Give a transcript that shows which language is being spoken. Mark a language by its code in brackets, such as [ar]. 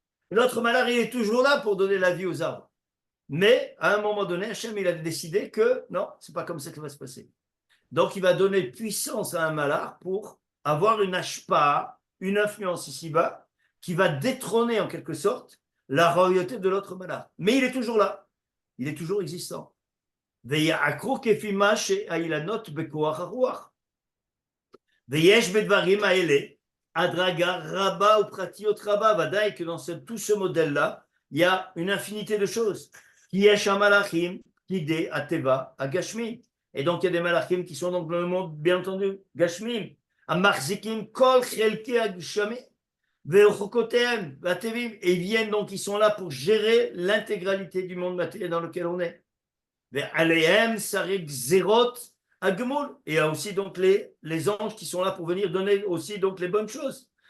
[fr] L'autre malach, il est toujours là pour donner la vie aux arbres. Mais à un moment donné, Hachem, il a décidé que non, c'est pas comme ça que ça va se passer. Donc, il va donner puissance à un malach pour avoir une ashpa, une influence ici-bas, qui va détrôner en quelque sorte la royauté de l'autre malach. Mais il est toujours là. Il est toujours existant. [he] ויעקרו כפי מה שהאילנות בכוח הרוח. [fr] ויש בדברים האלה הדרגה רבה ופרטיות רבה, ודאי que dans tout ce modèle-là, il y a une infinité de choses. [he] כי יש המלאכים כדי הטבע הגשמי. [fr] Et donc il y a des malachim qui sont donc dans le monde, bien entendu, gashmim. [he] המחזיקים כל חלקי הגשמי ורחוקותיהם והטבעים. [fr] Et ils viennent donc, ils sont là pour gérer l'intégralité du monde matériel dans lequel on est. Et il y a aussi donc les anges qui sont là pour venir donner aussi donc les bonnes choses.